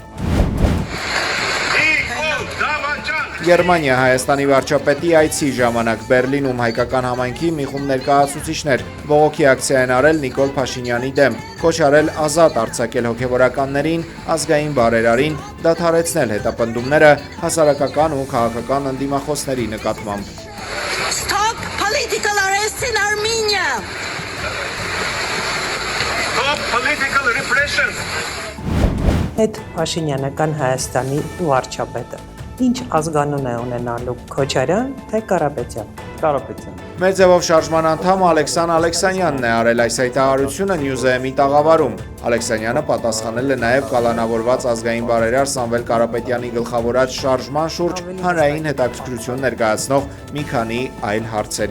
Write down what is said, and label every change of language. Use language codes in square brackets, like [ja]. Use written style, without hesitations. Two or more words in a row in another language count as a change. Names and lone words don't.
[hy] Գերմանիա Հայաստանի վարչապետի այցի ժամանակ Բեռլինում հայկական համայնքի մի խումբ ներկայացուցիչներ բողոքի ակցիա են արել Նիկոլ Փաշինյանի դեմ, կոչ արել ազատ արձակել հոգևորականներին, ազգային բարերարին, դադարեցնել հետապնդումները հասարակական ու քաղաքական ընդդիմախոսների նկատմամբ։ [en] Stop political arrests in Armenia. Stop political repression. [hy] Հետ Փաշինյանական Հայաստանի վարչապետը ինչ ազգանուն է ունենալու Քոչարյան, թե Կարապետյան։ Կարապետյան։ Մեր ձևով շարժման անդամ Ալեքսան Ալեքսանյանն է արել այս հայտարարությունը Նյուզեեմի տաղավարում։ Ալեքսանյանը պատասխանել է նաև կալանավորված ազգային բարերար Սամվել Կարապետյանի գլխավորած շարժման շուրջ հանրային հետաքրքրություն ներկայացնող մի քանի այլ հարցերի։